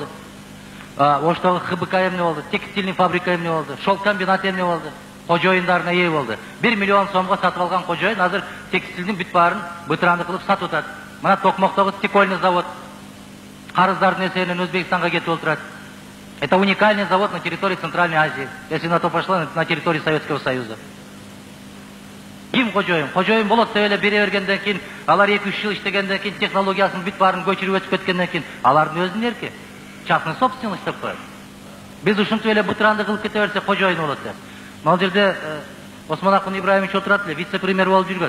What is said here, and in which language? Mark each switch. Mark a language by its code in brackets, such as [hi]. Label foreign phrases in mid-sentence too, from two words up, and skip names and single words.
[ky] Оштогу ХБК эмне болду? [ru] Текстильный фабрика [ky] эмне болду? [ru] Шелк комбинат [ky] эмне болду? Кожоюндарына ээ болду. 1 миллион сомго сатып алган кожоюн азыр текстилдин бүт баарын бытыранды кылып сатып атат. Мына Токмоктогу [ru] стекольный завод [ky] карыздардын эсебинен Өзбекстанга кетип отурат. [ru] Это уникальный завод на территории Центральной Азии. Если на то пошло, на территории Советского Союза. [ky] Ким кожоюн? Кожоюн болот деп эле бере бергенден кийин, алар 2-3 жыл иштегенден кийин технологиясын бүт баарын көчүрүп өтүп кеткенден кийин, алардын өзүнүн эрки. [ru] Частный собственность [ky] деп коет. Биз ушинтип эле бытыранды кылып кете берсек кожоюн болот деп. Ал жерде Осмон Акын Ибраимович отурат эле, вице-премьер болуп жүргөн.